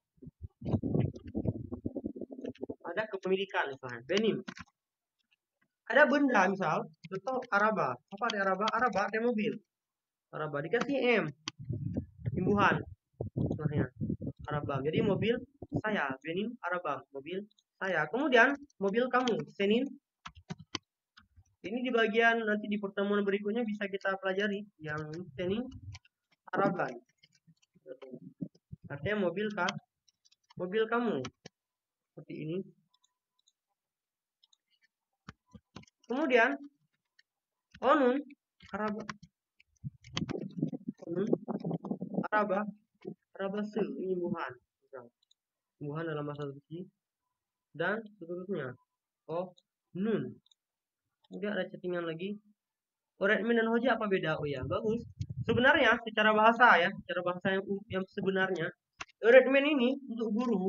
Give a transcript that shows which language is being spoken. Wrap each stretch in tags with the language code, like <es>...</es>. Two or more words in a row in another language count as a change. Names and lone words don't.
<id>Ada kepemilikan misalnya. Benim. Ada benda misal. Contoh araba. Apa arti araba? Araba artinya mobil. Araba dikasih M. Imbuhan. Misalnya. Araba. Jadi mobil saya.</id> <tr>Benim araba.</tr> <id>Mobil saya. Kemudian mobil kamu. Senin. Ini di bagian nanti di pertemuan berikutnya bisa kita pelajari yang</id> <tr>senin araban.</tr> <id>Artinya mobil kamu. Seperti ini. Kemudian</id> <tr>onun araba. Onun araba</tr> <id>se ini imbuhan. Imbuhan dalam bahasa Turki. Dan seterusnya. Nun. Kemudian ada chattingan lagi. Öğretmen dan hoca apa beda? Oh ya, bagus. Sebenarnya secara bahasa yang sebenarnya, öğretmen ini untuk guru.</id>